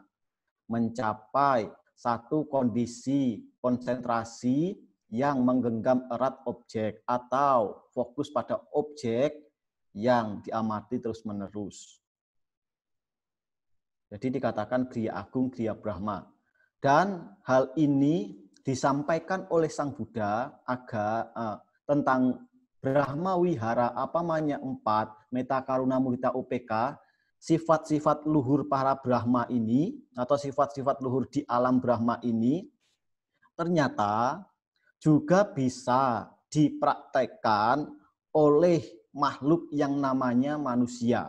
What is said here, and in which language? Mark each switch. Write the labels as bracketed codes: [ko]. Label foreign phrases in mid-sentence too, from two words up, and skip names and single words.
[id] Mencapai satu kondisi konsentrasi yang menggenggam erat objek atau fokus pada objek yang diamati terus-menerus. Jadi dikatakan Griya Agung, Griya Brahma. Dan hal ini disampaikan oleh Sang Buddha tentang Brahma Wihara, apamanya 4, metta, karuna, mudita, UPK, sifat-sifat luhur para Brahma ini, atau sifat-sifat luhur di alam Brahma ini, ternyata juga bisa dipraktekkan oleh makhluk yang namanya manusia.